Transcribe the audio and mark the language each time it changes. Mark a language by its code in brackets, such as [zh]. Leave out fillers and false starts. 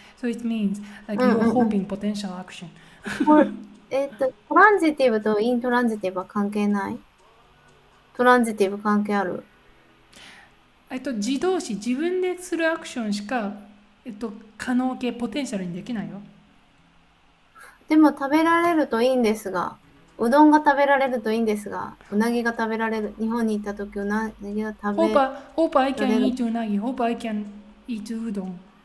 [en] So it means like you're hoping potential action。 [ja] トランジティブとイントランジティブは関係ない？トランジティブ関係ある？自動詞、自分でするアクションしか、可能形、ポテンシャルにできないよ。でも食べられるといいんですが、うどんが食べられるといいんですが、うなぎが食べられる。日本に行った時うなぎが食べられる。 [en] Hope I can eat うなぎ。 Hope I can eat うどん。